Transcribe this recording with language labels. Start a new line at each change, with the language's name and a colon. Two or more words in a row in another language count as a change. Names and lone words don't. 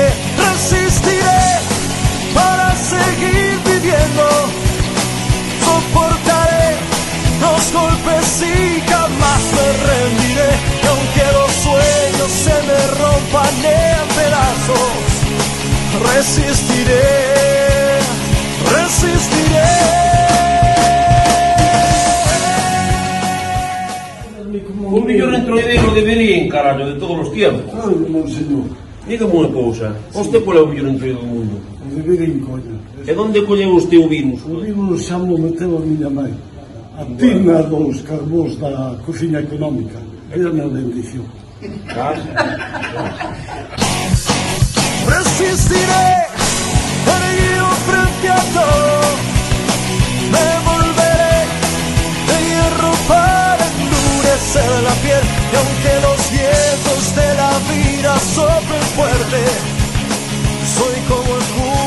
Spanish: Resistiré para seguir viviendo, soportaré los golpes y jamás me rendiré, y aunque los sueños se me rompan en pedazos, resistiré, resistiré.
Galician: O mellor entroideiro deberían, carallo, de todos os tiempos. Ai, monseñor, Dígame unha cousa, vostede qual é o mellor entroido do mundo? o deberín, coño. E onde colleu usted o virus? O vírus xa mo meteu a miña mãe. A tina dos carbós da cociña económica. Era na bendición.
Spanish: Resistiré, erguido frente a todo, me volveré de hierro para endurecer la piel, y aunque los vientos de la vida soplen fuerte, soy como el